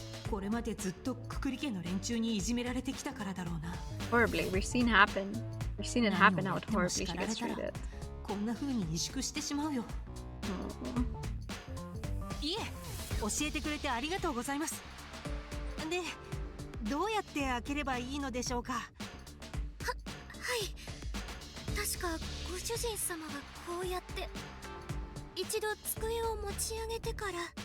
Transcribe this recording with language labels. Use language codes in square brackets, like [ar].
[ja] これまでずっとくくり家の連中にいじめられてきたからだろうな。 [en] Horribly. We've seen it happen how horribly she gets treated. [ja] こんな風に萎縮してしまうよ。いえ、教えてくれてありがとうございます。で、どうやって開ければいいのでしょうか。はい。確かご主人様がこうやって一度机を持ち上げてから。